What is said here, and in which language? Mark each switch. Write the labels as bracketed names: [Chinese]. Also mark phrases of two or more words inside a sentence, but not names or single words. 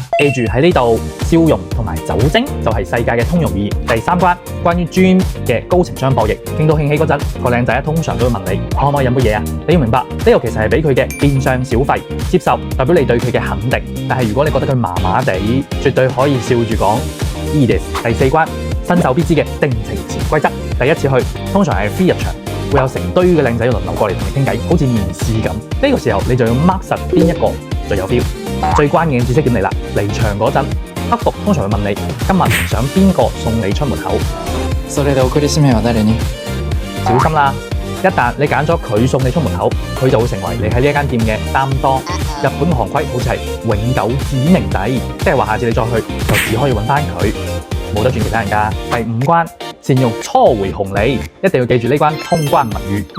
[Cantonese] 記住喺呢度，笑容同埋酒精就係世界嘅通用語言。第3關，關於 gym 嘅高情商博弈，傾到興起嗰陣，個靚仔通常都會問你可唔可以飲杯嘢啊？你要明白呢度其實係俾佢嘅變相小費，接受代表你對佢嘅肯定。但係如果你覺得佢麻麻地，絕對可以笑住講 [Japanese] いいです。 [Cantonese] 第4關，新手必知嘅定情潛規則，第一次去通常係 free 入場。會有成堆嘅靚仔輪流過嚟同你傾偈，好似面試咁。呢個時候你就要 mark 實邊一個最有 feel。最關鍵嘅知識點嚟啦，離場嗰陣，客服通常會問你今日想邊個送你出門口。 [Japanese] それで送り指名は誰に？ [Cantonese] 小心啦！一旦你揀咗佢送你出門口，佢就會成為你喺呢一間店嘅擔當。日本嘅行規好似係永久指名制，即係話下次你再去就只可以揾翻佢，冇得轉其他人㗎。第5關。善用初回紅利，一定要記住呢關通關密語。